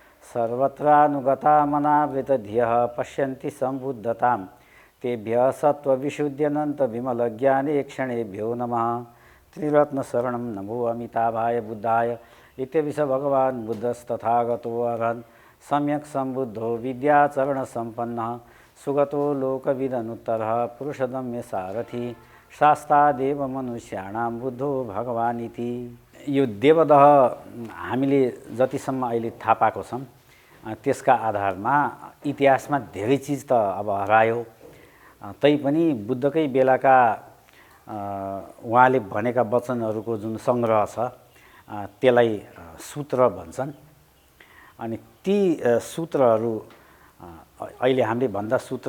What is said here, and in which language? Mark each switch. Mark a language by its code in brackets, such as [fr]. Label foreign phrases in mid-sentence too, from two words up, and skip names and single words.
[sa] सर्वत्रानुगतामनावृतधियः पश्यन्ति सम्बुद्धतां तेभ्यः सत्त्वविशुद्ध्यनन्तविमलज्ञाने क्षणेभ्यो नमः त्रिरत्नशरणं नमो अमिताभाय बुद्धाय इत्यपि स भगवान् बुद्धस्तथागतो अरहन् सम्यक् सम्बुद्धो विद्याचरणसम्पन्नः सुगतो लोकविदनुत्तरः पुरुषदम्य सारथी शास्तादेव मनुष्याणां बुद्धो भगवान् इति। [ne] यो देवदह हामीले जतिसम्म अहिले थाहा पाएको छौँ त्यसका आधारमा इतिहासमा धेरै चिज त अब हरायो तैपनि बुद्धकै बेलाका उहाँले भनेका वचनहरूको जुन सङ्ग्रह छ त्यसलाई सूत्र भन्छन् अनि ती सूत्रहरू अहिले हामीले भन्दा सूत्र